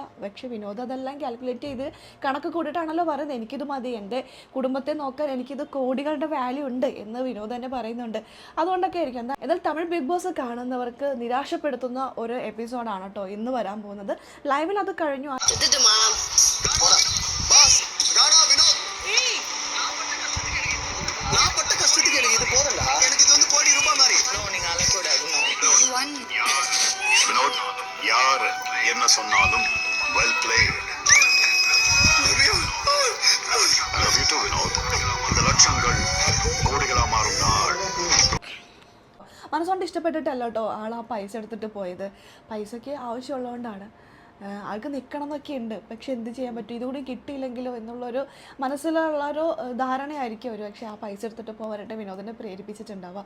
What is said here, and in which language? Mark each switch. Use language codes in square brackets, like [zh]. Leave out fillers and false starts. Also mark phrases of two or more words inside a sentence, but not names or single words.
[ml] പക്ഷേ വിനോദ് അതെല്ലാം കാൽക്കുലേറ്റ് ചെയ്ത് കണക്ക് കൂടിയിട്ടാണല്ലോ പറയുന്നത്, എനിക്കിത് മതി, എൻ്റെ കുടുംബത്തെ നോക്കാൻ എനിക്കിത് കോടികളുടെ വാല്യൂ ഉണ്ട് എന്ന് വിനോദ് തന്നെ പറയുന്നുണ്ട്. അതുകൊണ്ടൊക്കെ ആയിരിക്കും. എന്നാൽ തമിഴ് ബിഗ് ബോസ് കാണുന്നവർക്ക് നിരാശപ്പെടുത്തുന്ന ഒരു എപ്പിസോഡാണ് കേട്ടോ ഇന്ന് വരാൻ പോകുന്നത്. ലൈവിൽ അത് കഴിഞ്ഞു. [ta] வினோத் யார் என்ன சொன்னாலும் [en] well played. love you too வினோத். [ta] இந்த லட்சங்கள் கோடிகளா மாறும் நாள். [ml] മനസ്സുകൊണ്ട് ഇഷ്ടപ്പെട്ടിട്ടല്ല കേട്ടോ ആൾ ആ പൈസ എടുത്തിട്ട് പോയത്. പൈസയ്ക്ക് ആവശ്യമുള്ളതുകൊണ്ടാണ്. ആൾക്ക് നിൽക്കണം എന്നൊക്കെ ഉണ്ട്, പക്ഷെ എന്ത് ചെയ്യാൻ പറ്റും, ഇതുകൂടി കിട്ടിയില്ലെങ്കിലോ എന്നുള്ളൊരു മനസ്സിലുള്ളൊരു ധാരണയായിരിക്കും ഒരു പക്ഷേ ആ പൈസ എടുത്തിട്ട് പോകാനായിട്ട് വിനോദിനെ പ്രേരിപ്പിച്ചിട്ടുണ്ടാവുക.